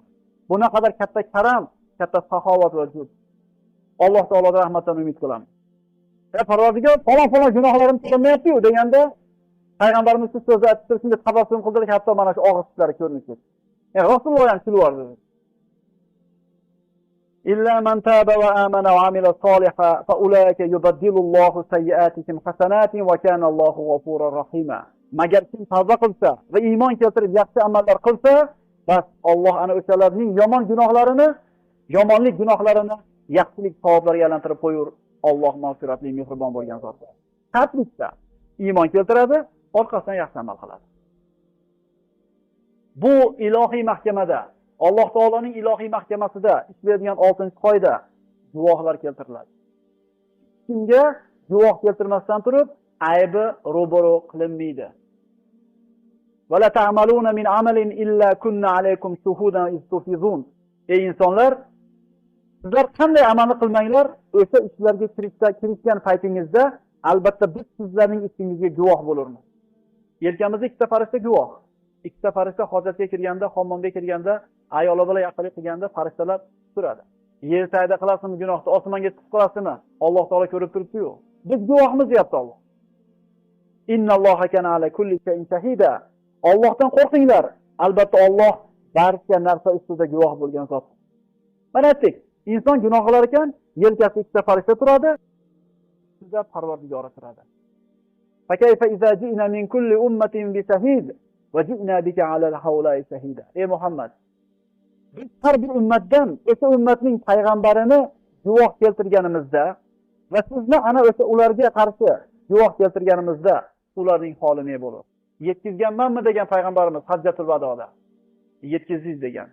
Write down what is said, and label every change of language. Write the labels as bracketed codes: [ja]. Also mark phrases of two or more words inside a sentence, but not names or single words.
[uz] Bu naqadar katta karam, katta saxovat va jud. Alloh taolodan rahmatdan umid qilamiz. Parvardigor falon gunohlarimni qilmayapti-yu deganda payg'ambarimiz shu so'zni aytib shunday tabassum qildirib, hatto mana shu og'iz tishlari ko'rinib ketdi. Rasululloh ham kulib [ar] إلا من تاب وآمن وعمل صالحا فأولئك يبدل الله سيئاتهم حسنات وكان الله غفورا رحيما. [uz] Magar kim tavba qilsa va iymon keltirib yaxshi amallar qilsa, bas Alloh ana o'shalarning yomonlik gunohlarini yaxshilik savoblariga aylantirib qo'yur. Alloh mag'firatli, mehribon bo'lgan zot. Qatlikda iymon keltiradi, orqasidan yaxshi amal qiladi. Bu ilohiy mahkamada Alloh taoloning ilohiy mahkamasida ishlaydigan 6-qoida guvohlar keltiriladi. Kimga guvoh keltirmasdan turib, aybi ro'baro qilinmaydi. [ar] ولا تعملون من عمل إلا كنا عليكم شهودا إذ تفيضون. [uz] Ey insonlar, sizlar qanday amalni qilmanglar, o'sha ishlarga kirishgan paytingizda albatta biz sizlarning ishingizga guvoh bo'lamiz. Yelkamizda ikkita farishta guvoh. Ikkita farishta hojatga kirganda, hammomga kirganda, ayoli bilan yaqinlik qilganda farishtalar turadi. Yer sayda qilasizmi gunohni, osmonga chiqib qolasizmi? Alloh taolo ko'rib turibdi-yu. Biz guvohmiz deyapti Alloh. [ar] إن الله كان على كل شيء شهيدا. [uz] Allohdan qo'rqinglar. Albatta Alloh barcha narsa ustida guvoh bo'lgan zot. Mana aytdik, inson gunoh qilar ekan, yelkasida ikkita farishta turadi, sizda Parvardigori turadi. [ar] فكيف إذا جئنا من كل أمة بشهيد وجئنا بك على هؤلاء شهيدا. [uz] Ey Muhammad, biz har bir ummatdan o'sha ummatning payg'ambarini guvoh keltirganimizda va sizni ana o'sha ularga qarshi guvoh keltirganimizda ularning holi ne bo'lur? Yetkizganmanmi degan payg'ambarimiz Hajjatul Vadoda. Yetkizdingiz degan.